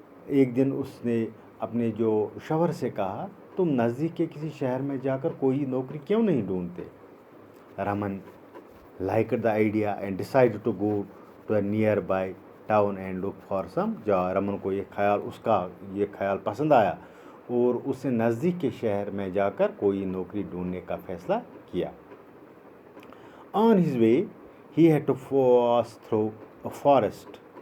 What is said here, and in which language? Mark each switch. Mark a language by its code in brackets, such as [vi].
[hi] एक दिन उसने अपने जो शौहर से कहा, तुम नज़दीक के किसी शहर में जाकर कोई नौकरी क्यों नहीं ढूंढते. [en] Raman liked the idea and decided to go to a nearby town and look for some job. [hi] Raman को ये ख्याल पसंद आया और उसने नज़दीक के शहर में जाकर कोई नौकरी ढूंढने का फैसला किया. [en] On his way, he had to pass through a forest.